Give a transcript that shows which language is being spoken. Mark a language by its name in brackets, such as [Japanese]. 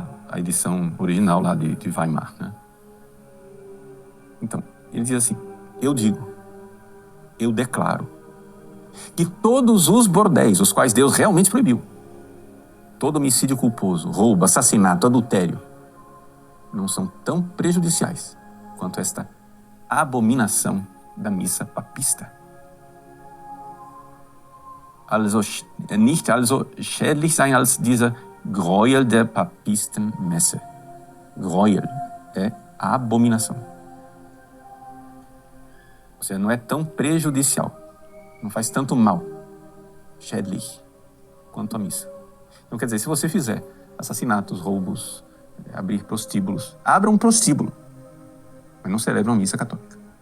[Portuguese] A edição original lá de Weimar, né? Então, ele diz assim: eu declaro que todos os bordéis, os quais Deus realmente proibiu, todo homicídio culposo, roubo, assassinato, adultério, não são tão prejudiciais quanto esta abominação da missa papista. [German] Also nicht also schädlich sein als dieser Gräuel der Papistenmesse. [Portuguese] Gräuel é a abominação. Ou seja, não é tão prejudicial, não faz tanto mal, schädlich, quanto a missa. Então, quer dizer, se você fizer assassinatos, roubos, abrir prostíbulos, abra um prostíbulo, mas não celebre uma missa católica.